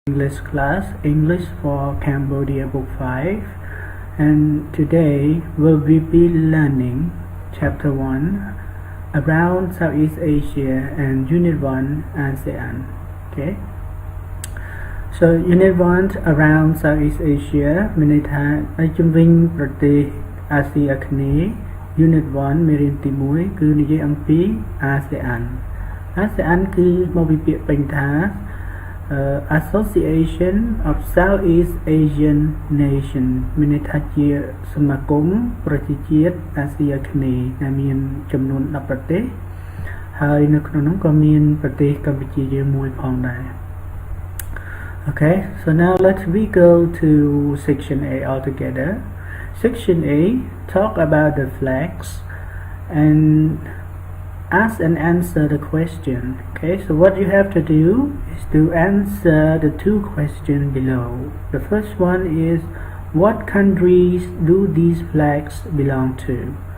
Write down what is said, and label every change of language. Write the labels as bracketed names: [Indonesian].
[English] English class, English for Cambodia Book 5, and today we'll be learning Chapter 1 around Southeast Asia and Unit 1 ASEAN. Okay, so Unit 1 around Southeast Asia [Khmer] មានន័យថានៅជុំវិញប្រទេសអាស៊ីអាគ្នេយ៍ Unit 1 មេរៀនទី1គឺនិយាយអំពី ASEAN គឺមកពីពាក្យពេញថា [English] Association of Southeast Asian Nation [Khmer] មានន័យថាជាសមាគមប្រជាជាតិអាស៊ីអាគ្នេយ៍ដែលមានចំនួន10ប្រទេសហើយនៅក្នុងនោះក៏មានប្រទេសកម្ពុជាយើងមួយផងដែរ [English] Okay, so now let's we go to section A altogether. Section A talk about the flags and ask and answer the question. Okay, so what you have to do is to answer the two questions below. The first one is, what countries do these flags belong to?